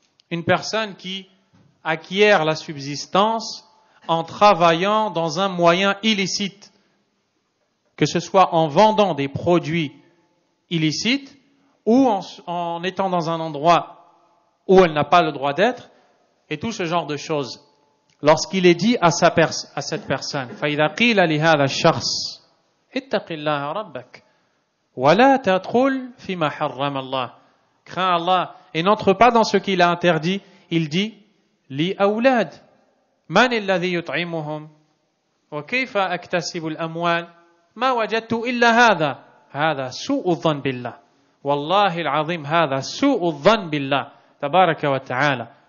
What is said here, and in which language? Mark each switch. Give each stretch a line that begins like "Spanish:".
French: Une personne qui acquiert la subsistance en travaillant dans un moyen illicite, que ce soit en vendant des produits illicites, ou en étant dans un endroit où elle n'a pas le droit d'être, et tout ce genre de choses. Lorsqu'il est dit à cette personne,
Arabic: فَإِذَا قِيلَ لِهَذَا الشَّخْص اتَّقِ اللَّهَ رَبَّكَ وَلَا تَدْخُلْ فِي مَا حَرَّمَ اللَّهُ.
French: Crains Allah et n'entre pas dans ce qu'il a interdit. Il dit,
Arabic: لِي أَوْلَادٍ مَنِ الَّذِي يُطْعِمُهُمْ وَكَيْفَ أَكْتَسِبُ الْأَمْوَالِ مَا وَجَدْتُ إِلَّا هذا سوء الظن بالله والله العظيم هذا سوء الظن بالله تبارك وتعالى.